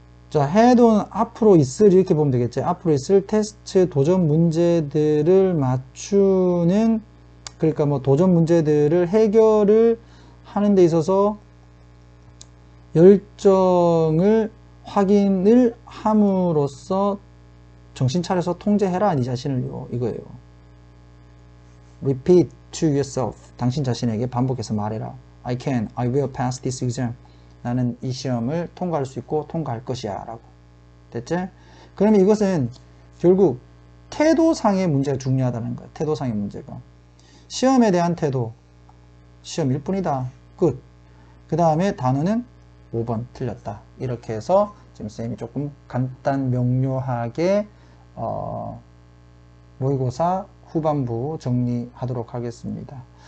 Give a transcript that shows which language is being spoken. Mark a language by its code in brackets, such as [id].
[ko] 자, had on 앞으로 있을 이렇게 보면 되겠지. 앞으로 있을 테스트 도전 문제들을 맞추는 그러니까 뭐 도전 문제들을 해결을 하는 데 있어서 열정을 확인을 함으로써 정신 차려서 통제해라 네 자신을요 이거예요. [en] Repeat to yourself. [ko] 당신 자신에게 반복해서 말해라. [en] I can, I will pass this exam. [ko] 나는 이 시험을 통과할 수 있고 통과할 것이야 라고. 됐지? 그러면 이것은 결국 태도상의 문제가 중요하다는 거야. 태도상의 문제가. 시험에 대한 태도. 시험일 뿐이다. 끝. 그 다음에 단어는 5번 틀렸다. 이렇게 해서 지금 쌤이 조금 간단 명료하게 모의고사 후반부 정리하도록 하겠습니다.